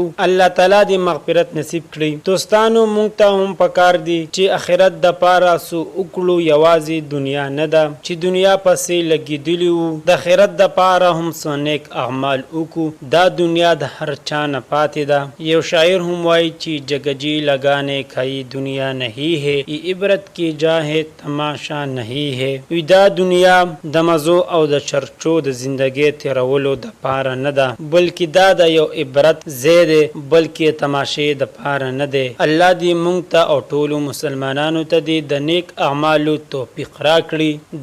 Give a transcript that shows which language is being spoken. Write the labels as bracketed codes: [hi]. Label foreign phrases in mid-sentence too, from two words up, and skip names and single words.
[ps] الله تعالی دې مغفرت نصیب کړي. دوستانو مونږ ته هم پکار دي چې اخرت د پاره سو وکړو. یوازې دنیا نه ده چې دنیا پسې لګېدلی وو. د آخرت د پاره هم څه نیک اعمال وکړو. دا دنیا د هر چا نه پاتې ده. یو شاعر هم وایي چې [ur] جگجی لگانے کھائی دنیا نہیں ہے، یہ عبرت کی جا ہے تماشا نہیں ہے. [ps] وی دا دنیا د مزو او د چرچو د زندګۍ تیرولو د پاره نه ده، بلکې دا د یو عبرت ځای دی، بلکې تماشې د پاره نه دی. الله دې موږ ته او ټولو مسلمانانو ته دې د نیک اعمالو توفیق راکړي.